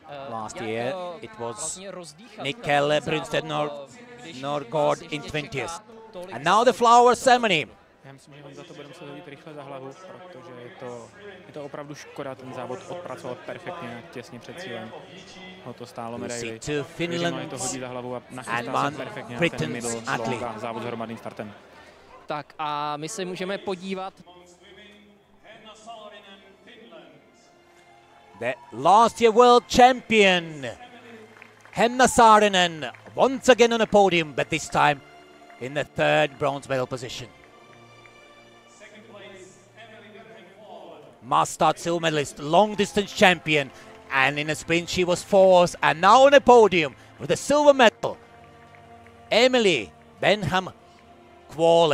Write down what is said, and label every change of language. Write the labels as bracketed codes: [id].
[en] Last year it was Mikkel Brunstedt Norgård in 20th. And now the flower ceremony. [cs] Já myslím, že on za to bude muset hodit rychle za hlavu, protože je to opravdu škoda, ten závod odpracoval perfektně, těsně před cílem. Ho to stálo medaili. Takže to hodí za hlavu a nachystá se perfektně na ten middle long závod s hromadným startem. Tak a my se můžeme podívat. [en] The last year world champion, Henna Saarinen, once again on a podium, but this time in the 3rd bronze medal position. Mastart silver medalist, long distance champion, and in a sprint she was 4th, and now on a podium with a silver medal, Emily Benham Kvåle.